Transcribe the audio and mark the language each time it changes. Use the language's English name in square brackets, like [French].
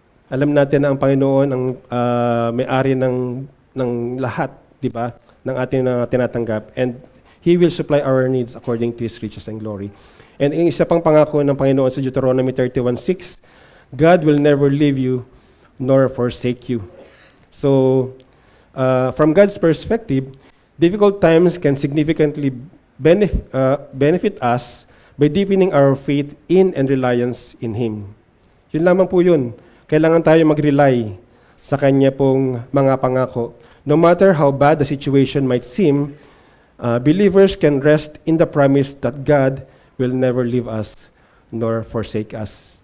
[Filipino] Alam natin na ang Panginoon ang may-ari ng lahat, di ba? Ng ating tinatanggap. [English] And He will supply our needs according to His riches and glory. And [Filipino] ang isa pang pangako ng Panginoon sa [English] Deuteronomy 31:6, God will never leave you nor forsake you. So, from God's perspective, difficult times can significantly benefit us by deepening our faith in and reliance in Him. [Filipino] Yun lamang po yun. Kailangan tayo mag-rely sa Kanya pong mga pangako. [English] No matter how bad the situation might seem, believers can rest in the promise that God will never leave us nor forsake us.